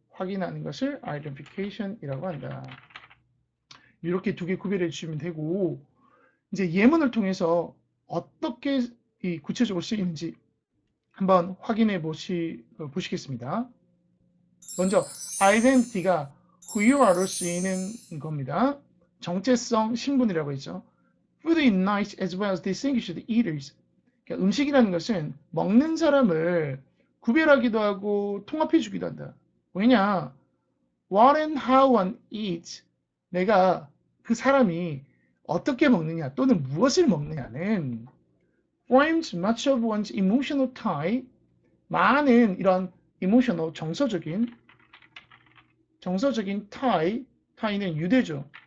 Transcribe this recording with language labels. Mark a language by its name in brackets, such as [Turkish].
[Korean] 확인하는 것을 identification이라고 한다. 이렇게 두 개 구별해 주시면 되고, 이제 예문을 통해서 어떻게 이 구체적으로 쓰이는지 한번 확인해 보시겠습니다. 먼저 identity가 who you are로 쓰이는 겁니다. 정체성, 신분이라고 했죠. [English] Food unites as well as distinguish the eaters. [Korean] 그러니까 음식이라는 것은 먹는 사람을 구별하기도 하고 통합해 주기도 한다. 왜냐? [English] What and how one eats, [Korean] 내가 그 사람이 어떻게 먹느냐 또는 무엇을 먹느냐는 [English] forms much of one's emotional tie, [Korean] 많은 이런 emotional, 정서적인 tie는 유대죠.